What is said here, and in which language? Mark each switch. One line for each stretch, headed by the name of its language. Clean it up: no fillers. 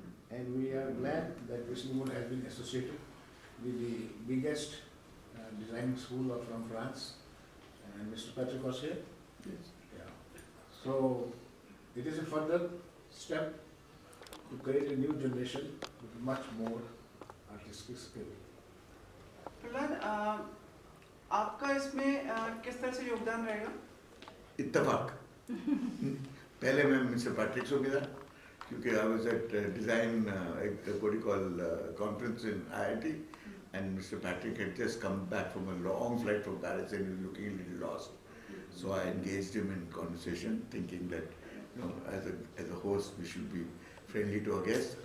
English: And we are glad that Whistling Woods has been associated with the biggest designing school from France, and Mr. Patrick was here. Yes. Yeah. So it is a further step to create a new generation with much more artistic skill.
Hindi: Prahlad, आपका इसमें किस तरह से योगदान रहेगा? इत्तेफाक पहले मैं मिस्टर पैट्रिक से मिला क्योंकि
English: I was at design what do you call conference in IIT and Mr. Patrick had just come back from a long flight from Paris and he was looking a little lost. So I engaged him in conversation thinking that as a host we should be friendly to our guest.